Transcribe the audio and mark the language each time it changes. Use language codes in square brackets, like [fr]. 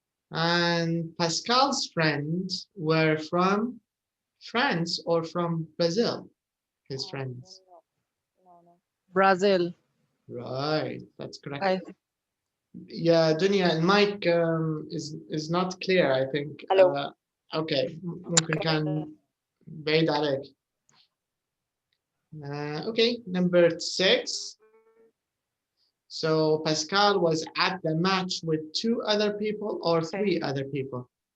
[en] And Pascal's friends were from France or from Brazil? His friends. No. Brazil. Right, that's correct. Yeah, Dunya, the mic is not clear, I think. Hello. [ar] Okay, ممكن كان بعيد عليك. [en] Okay, number 6. So Pascal was at the match with 2 other people or 3 other people?